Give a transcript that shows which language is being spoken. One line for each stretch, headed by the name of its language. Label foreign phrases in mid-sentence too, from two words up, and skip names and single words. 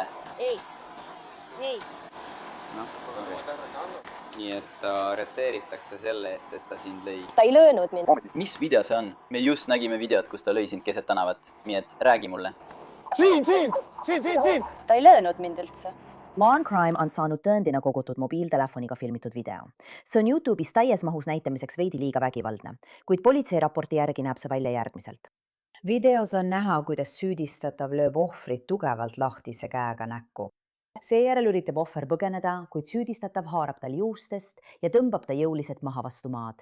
Estonian: Ei. No, nii et ta arreteeritakse selle eest, et ta sind lõi. Ta ei löönud mind. Mis video see on? Me just nägime videot, kus ta lõi sind keset tänavat. Nii et räägi mulle. Siin! Ta ei löönud mind üldse. Law and Crime on saanud tõendina kogutud mobiiltelefoniga filmitud video. See on YouTube'is täies mahus näitamiseks veidi liiga vägivaldne, kuid politsei raporti järgi näeb see välja järgmiselt. Videos on näha, kuidas süüdistatav lööb ohvrit tugevalt lahtise käega näkku. Seejärel üritab ohver põgeneda, kuid süüdistatav haarab tal juustest ja tõmbab ta jõuliselt maha vastu maad.